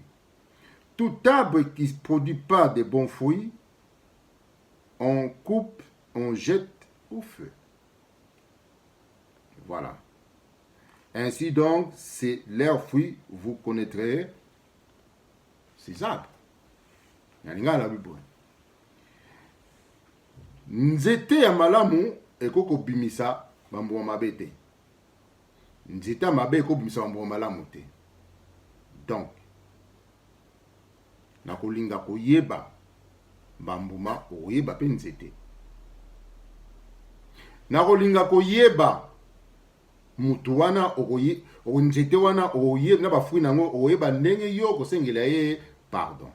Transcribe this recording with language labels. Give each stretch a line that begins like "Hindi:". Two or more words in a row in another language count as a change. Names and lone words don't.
French: Tout arbre qui ne produit pas de bons fruits, on coupe, on jette au feu. Voilà. Ainsi donc, c'est leurs fruits, vous connaîtrez ces arbres.
Lingala: Nzete ya malamu ekoko bimisa bambuma mabe te. Nzete ya mabe ekoko bimisa bambuma malamu te. Donc, nakolinga koyeba bambuma oyeba pe nzete. Nakolinga koyeba mutu wana nzete wana oyeba na bafruit nango oyeba ndenge yo kosengela ye pardon.